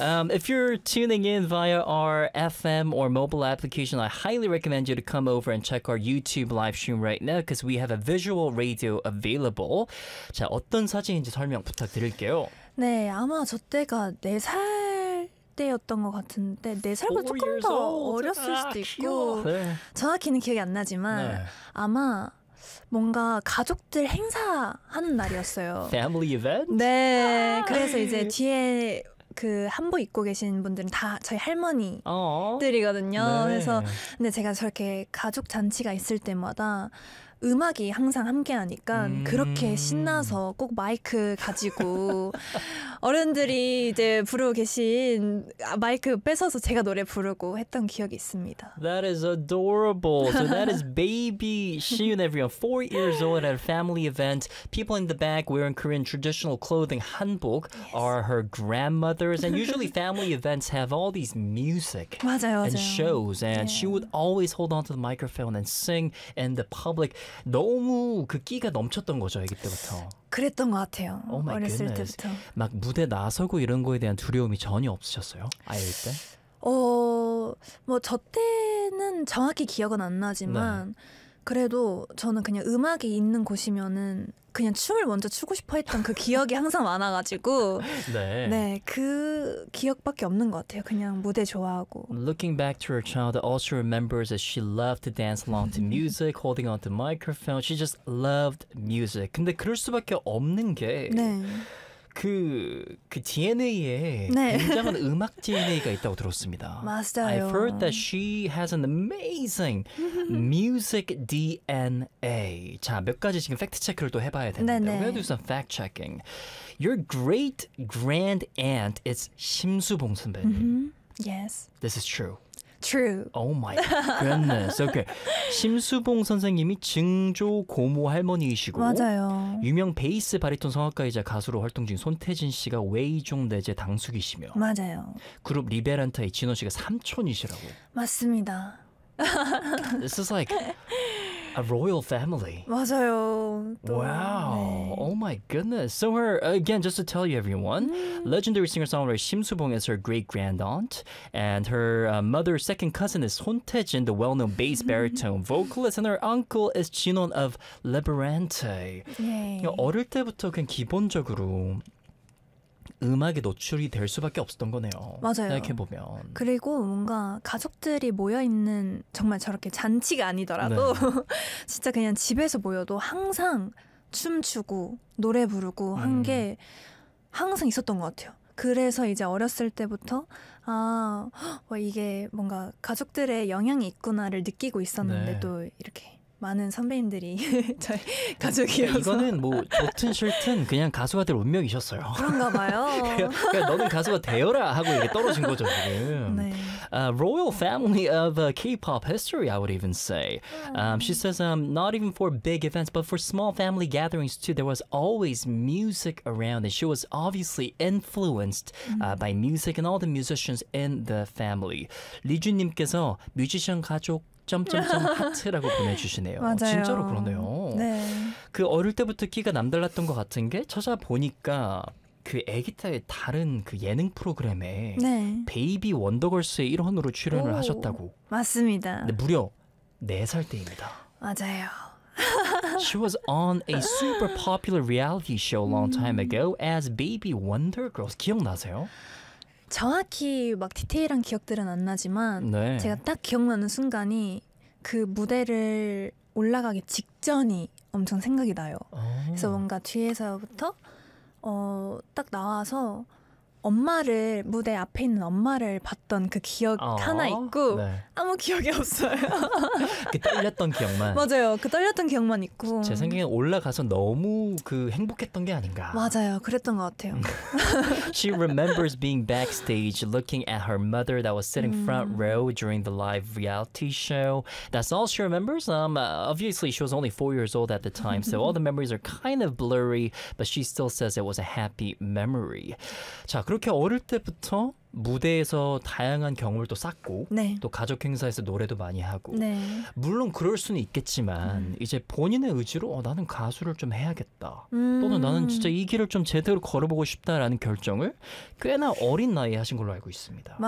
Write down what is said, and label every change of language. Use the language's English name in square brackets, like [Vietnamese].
[English] if you're tuning in via our FM or mobile application, I highly recommend you to come over and check our YouTube live stream right now because we have a visual radio available. [Korean] 자, 어떤 사진인지 설명 부탁드릴게요. 네, 아마 저 때가 4살 때였던 것 같은데 4살보다 조금 더 어렸을 수도 있고 네. 정확히는 기억이 안 나지만 네. 아마 뭔가 가족들 행사하는 날이었어요. [English] Family event? [Korean] 네, 그래서 이제 뒤에 그 한복 입고 계신 분들은 다 저희 할머니들이거든요. 어? 네. 그래서 근데 제가 저렇게 가족 잔치가 있을 때마다 음악이 항상 함께하니까 그렇게 신나서 꼭 마이크 가지고 어른들이 이제 부르고 계신 마이크 뺏어서 제가 노래 부르고 했던 기억이 있습니다. [English] That is adorable. So that is baby Shiyun, everyone. 4 years old at a family event. People in the back wearing Korean traditional clothing, hanbok, yes. are her grandmothers. And usually family events have all these music [Korean] 맞아요, 맞아요. [English] and shows. And yeah. she would always hold on to the microphone and sing in the public. [Korean] 너무 그 끼가 넘쳤던 거죠, 아기 때부터. 그랬던 것 같아요. [English] Oh my [Korean] 어렸을 [English] goodness. [Korean] 때부터. 막 무대 나서고 이런 거에 대한 두려움이 전혀 없으셨어요? 아이일 때? 뭐 저 때는 정확히 기억은 안 나지만 네. 그래도 저는 그냥 음악이 있는 곳이면은 그냥 춤을 먼저 추고 싶어 했던 그 기억이 항상 많아가지고 네. 네, 그 기억밖에 없는 것 같아요. 그냥 무대 좋아하고. [English] Looking back to her childhood, all she remembers is she loved to dance along to music, holding on to microphone. She just loved music. [Korean] 근데 그럴 수밖에 없는 게 네. 그 DNA에 네. 굉장한 음악 DNA가 있다고 들었습니다. 맞아요. [English] I've heard that she has an amazing music DNA. [Korean] 자, 몇 가지 지금 팩트 체크를 또 해봐야 되는데 네네. [English] We're going to do some fact checking. Your great grand aunt is 심수봉 선배님. Mm-hmm. Yes. This is true. True. Oh my goodness. Okay. [Korean] 심수봉 선생님이 증조 고모 할머니이시고 맞아요. 유명 베이스 바리톤 성악가이자 가수로 활동 중인 손태진 씨가 외이종 내제 당숙이시며 맞아요. 그룹 리베란타의 진호 씨가 삼촌이시라고. 맞습니다. [English] This is like a royal family. [Korean] 맞아요. 또. [English] Wow. [Korean] 네. [English] Oh my goodness. So her, again, just to tell you everyone, legendary singer-songwriter 심수봉 is her great-grand-aunt, and her mother's second cousin is 손태진, the well-known bass baritone vocalist, and her uncle is 진원 of Liberante. [Korean] 어릴 때부터 그냥 기본적으로 음악에 노출이 될 수밖에 없었던 거네요. 맞아요. 생각해보면. 그리고 뭔가 가족들이 모여있는 정말 저렇게 잔치가 아니더라도 네. 진짜 그냥 집에서 모여도 항상 춤추고 노래 부르고 한 게 항상 있었던 것 같아요. 그래서 이제 어렸을 때부터 아 이게 뭔가 가족들의 영향이 있구나를 느끼고 있었는데 네. 또 이렇게 많은 선배님들이 저희 가족이어서 이거는 뭐 좋든 싫든 그냥 가수가 될 운명이셨어요. 그런가 봐요. 그냥 너는 가수가 되어라 하고 이게 떨어진 거죠 지금. 네. [English] Royal family of K-pop history, I would even say. She says not even for big events, but for small family gatherings too, there was always music around, and she was obviously influenced by music and all the musicians in the family. [Korean] 리준님께서 뮤지션 가족 점점점 하트라고 보내주시네요. 맞아요. 진짜로 그러네요. 네. 그 어릴 때부터 키가 남달랐던 것 같은 게 찾아보니까 그 애기 때 다른 그 예능 프로그램에 네. 베이비 원더걸스의 일원으로 출연을 오, 하셨다고. 맞습니다. 네, 무려 4살 때입니다. 맞아요. [English] She was on a super popular reality show a long time ago as Baby Wonder Girls. [Korean] 기억나세요? 정확히 막 디테일한 기억들은 안 나지만 네. 제가 딱 기억나는 순간이 그 무대를 올라가기 직전이 엄청 생각이 나요. 오. 그래서 뭔가 뒤에서부터 딱 나와서 엄마를 무대 앞에 있는 엄마를 봤던 그 기억 하나 있고 네. 아무 기억이 없어요. 그 떨렸던 기억만. 맞아요. 그 떨렸던 기억만 있고 제 생각에 올라가서 너무 그 행복했던 게 아닌가. 맞아요. 그랬던 것 같아요. [English] She remembers being backstage looking at her mother that was sitting front row during the live reality show. That's all she remembers. Obviously she was only 4 years old at the time. So all the memories are kind of blurry, but she still says it was a happy memory. [Korean] 자, 그렇게 어릴 때부터 무대에서 다양한 경험을 또 쌓고 네. 또 가족 행사에서 노래도 많이 하고 네. 물론 그럴 수는 있겠지만 이제 본인의 의지로 나는 가수를 좀 해야겠다 또는 나는 진짜 이 길을 좀 제대로 걸어보고 싶다라는 결정을 꽤나 어린 나이에 하신 걸로 알고 있습니다.